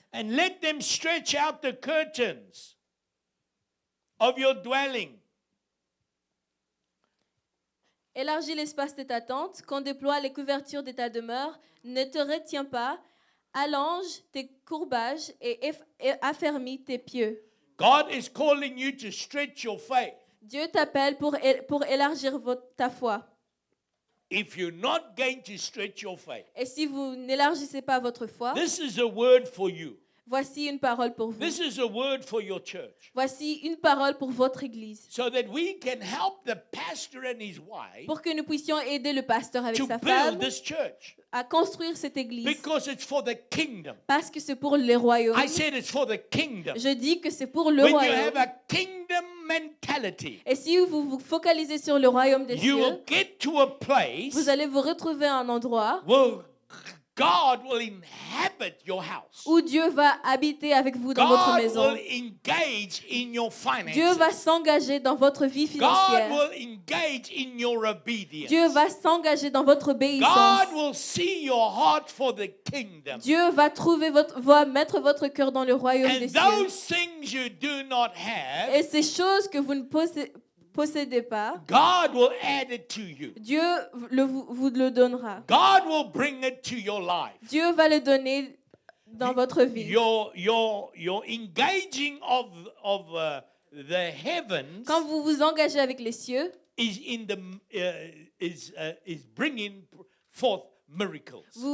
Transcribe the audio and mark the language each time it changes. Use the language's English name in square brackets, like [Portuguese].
[English] and let them stretch out the curtains of your dwelling. [French] élargis l'espace de ta tente, qu'on déploie les couvertures de ta demeure, ne te retiens pas, allonge tes courbages et affermis tes pieds. [English] God is calling you to stretch your faith. [French] Dieu t'appelle pour élargir ta foi. [English] If you're not going to stretch your faith, [French] Et si vous n'élargissez pas votre foi, [English] this is a word for you. [French] voici une parole pour vous. [English] This is a word for your church. [French] Voici une parole pour votre église. [English] So that we can help the pastor and his wife [French] Pour que nous puissions aider le pasteur avec [English] to [French] sa [English] build [French] femme [English] this church. [French] à construire cette église. [English] Because it's for the kingdom. [French] Parce que c'est pour le royaume. [English] I said it's for the kingdom. [French] Je dis que c'est pour le [English] When you [French] royaume. [English] have a kingdom mentality, [French] Et si vous vous focalisez sur le royaume des [English] you will [French] cieux, [English] get to a place [French] vous allez vous retrouver à un endroit [English] where God will inhabit your house. [French] où Dieu va habiter avec vous dans votre [English] God [French] maison. [English] will engage in your [French] Dieu va [English] finances. [French] s'engager dans votre vie [English] God [French] financière. [English] will engage in your obedience. [French] Dieu va s'engager dans votre obéissance. [English] God will see your heart for the kingdom. [French] Dieu va mettre votre cœur dans le royaume des [English] And [French] cieux. [English] those things you do not have, [French] Et ces choses que vous ne possédez pas, [English] God will add it to you. [French] Dieu vous le donnera. [English] God will bring it to your life. [French] Dieu va le donner dans votre vie. [English] Your engaging of the heavens [French] Quand vous vous engagez avec les cieux, [English] is bringing forth miracles.